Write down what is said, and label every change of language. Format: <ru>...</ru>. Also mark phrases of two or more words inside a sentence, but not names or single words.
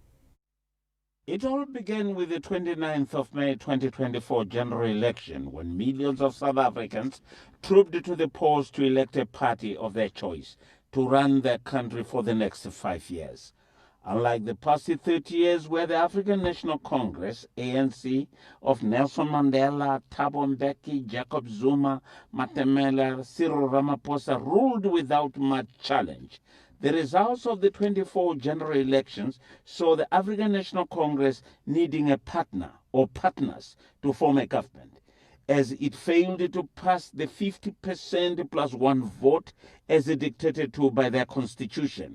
<en>It all began with the 29th of May 2024 general election when millions of South Africans trooped to the polls to elect a party of their choice to run their country for the next 5 years. Unlike the past 30 years where the African National Congress, ANC, of Nelson Mandela, Thabo Mbeki, Jacob Zuma, Matamela, Cyril Ramaphosa ruled without much challenge, the results of the 24 general elections saw the African National Congress needing a partner or partners to form a government, as it failed to pass the 50% plus one vote as dictated to by their constitution.</en>